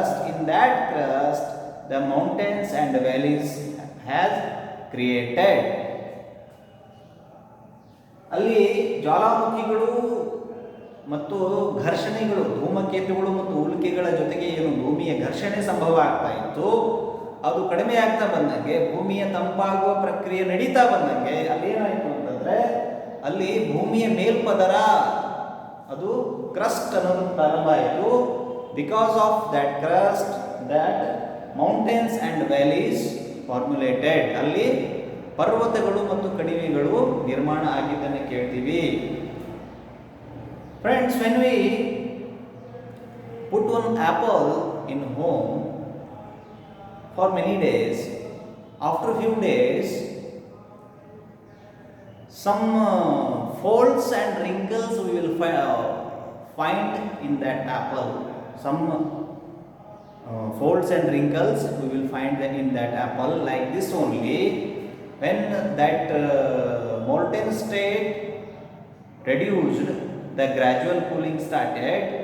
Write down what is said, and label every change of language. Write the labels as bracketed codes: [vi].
[en] In that crust, the mountains and valleys has created. [kn] ಅಲ್ಲಿ ಜ್ವಾಲಾಮುಖಿಗಳು ಮತ್ತು ಘರ್ಷಣೆಗಳು, ಧೂಮಕೇತುಗಳು ಮತ್ತು ಉಲ್ಕೆಗಳ ಜೊತೆಗೆ ಏನು ಭೂಮಿಯ ಘರ್ಷಣೆ ಸಂಭವ ಆಗ್ತಾ ಇತ್ತು, ಅದು ಕಡಿಮೆ ಆಗ್ತಾ ಬಂದಂಗೆ, ಭೂಮಿಯ ತಂಪಾಗುವ ಪ್ರಕ್ರಿಯೆ ನಡೀತಾ ಬಂದಂಗೆ ಅಲ್ಲಿ ಏನಾಯಿತು ಅಂತಂದ್ರೆ, ಅಲ್ಲಿ ಭೂಮಿಯ ಮೇಲ್ಪದರ ಅದು ಕ್ರಸ್ಟ್ ಅನ್ನೋದು ಪ್ರಾರಂಭ ಆಯಿತು. [en] Because of that crust, that mountains and valleys formulated. [kn] ಅಲ್ಲಿ ಪರ್ವತಗಳು ಮತ್ತು ಕಣಿವೆಗಳು ನಿರ್ಮಾಣ ಆಗಿದ್ದನ್ನು ಕೇಳ್ತೀವಿ. [en] Friends, when we put one apple in home for many days, after few days some folds and wrinkles we will find in that apple. Some folds and wrinkles we will find in that apple, like this only. When that molten state reduced, the gradual cooling started.